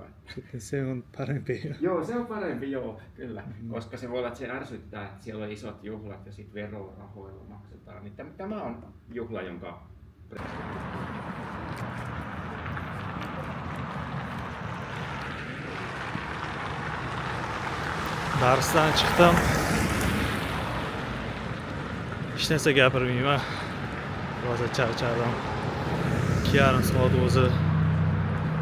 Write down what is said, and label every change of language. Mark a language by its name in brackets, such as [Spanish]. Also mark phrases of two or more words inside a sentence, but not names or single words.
[Finnish] Sitten se on parempi. Joo, se on parempi, joo, kyllä. Koska se voi olla, että se ärsyttää, että siellä on isot juhlat ja sitten verorahoilla maksetaan. Niin tämä on juhla, jonka... [Uzbek] Darsdan chiqdim. Hech narsa gapirmayman. Rosa charchadim. 2,5 soat o'zi gaplashdik.